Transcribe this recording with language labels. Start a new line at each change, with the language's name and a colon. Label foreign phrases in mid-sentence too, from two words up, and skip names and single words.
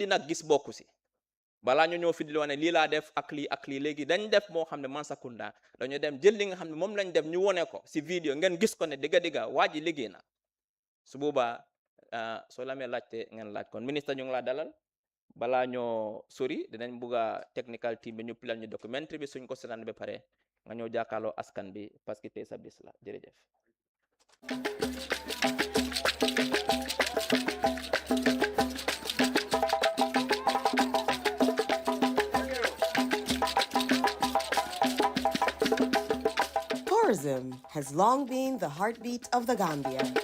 Wolof: nag gis bokku si balaa ñu ñëw fi di wane lii laa def ak lii léegi dañ def moo xam ne Mansa Kunda dañu dem jël li nga xam ne moom lañ def ñu wone ko si vidéo ngeen gis ko ne digga waa ji liggéey na su boobaa soo la amee laajte ngeen laaj kon ministre ñu ngi laa dalal balaa ñoo sori dinañ bugg a technical team bi ñu pilal ñu documentary bi suñ ko seetaan ba pare nga ñëw jàkkaarloo askan bi
French: parce que
Wolof: tey sa bis la jërëjëf.
English: Tourism has long been the heartbeat of the Gambia.